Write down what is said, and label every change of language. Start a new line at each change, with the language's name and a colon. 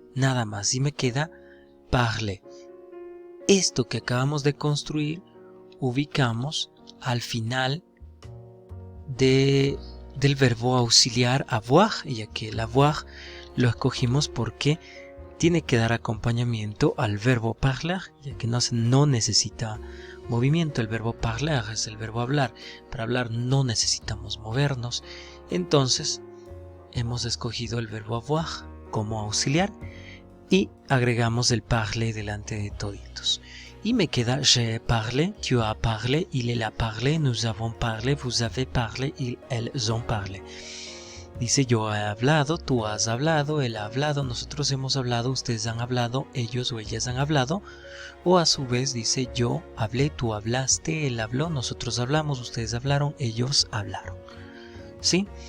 Spanish: Nada más, y me queda parler. Esto que acabamos de construir ubicamos al final del verbo auxiliar avoir, ya que el avoir lo escogimos porque tiene que dar acompañamiento al verbo parler, ya que no necesita movimiento. El verbo parler es el verbo hablar. Para hablar no necesitamos movernos. Entonces hemos escogido el verbo avoir como auxiliar y agregamos el parler delante de toditos. Y me queda
French: j'ai parlé, tu as parlé, il a parlé, nous avons parlé, vous avez parlé, elles ont parlé.
Spanish: Dice yo he hablado, tú has hablado, él ha hablado, nosotros hemos hablado, ustedes han hablado, ellos o ellas han hablado. O a su vez dice yo hablé, tú hablaste, él habló, nosotros hablamos, ustedes hablaron, ellos hablaron. ¿Sí?